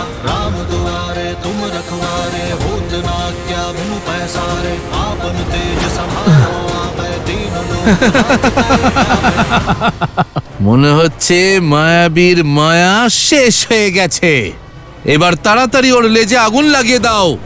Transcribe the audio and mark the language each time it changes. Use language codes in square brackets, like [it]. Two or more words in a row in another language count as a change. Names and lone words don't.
[awa] राम दुआरे तुम रखवारे भूत ना क्या बिनु पैसारे आपन तेज समारो आपै दीन लोक [bn] মনে হচ্ছে মায়াবীর মায়া শেষ হয়ে গেছে। এবার তাড়াতাড়ি ওর লেজে আগুন লাগিয়ে দাও।